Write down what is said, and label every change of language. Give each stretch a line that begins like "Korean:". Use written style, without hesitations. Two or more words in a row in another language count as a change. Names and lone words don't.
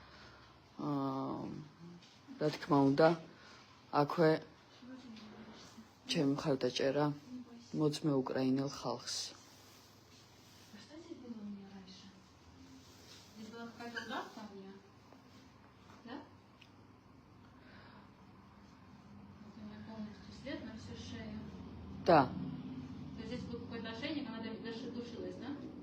Georgian: რა თქმა უნდა, აქვე ჩემი მხარდაჭერა მოძმე უკრაინელ ხალხს.
Russian: Да. Здесь был какой-то ошейник, она душилась, да?